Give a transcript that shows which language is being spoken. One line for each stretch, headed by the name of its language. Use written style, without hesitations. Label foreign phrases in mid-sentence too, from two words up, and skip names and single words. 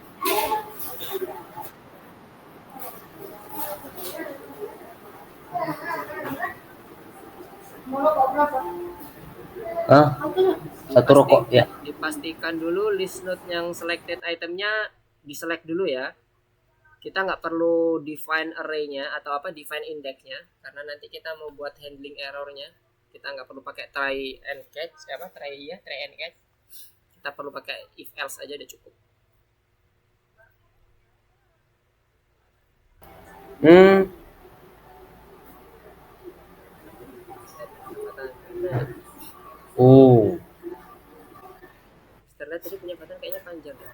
Indonesian: Satu rokok ya. Dipastikan dulu
English: list note
Indonesian: yang
English: selected itemnya
Indonesian: di-select dulu ya. Kita nggak perlu
English: define array-nya
Indonesian: atau
English: define index-nya
Indonesian: karena nanti kita mau buat
English: handling error-nya.
Indonesian: Kita nggak perlu pakai
English: try and catch, try and catch.
Indonesian: Kita perlu pakai
English: if else
Indonesian: aja udah cukup. Oh. Mister tadi punya Fatan kayaknya panjang ya.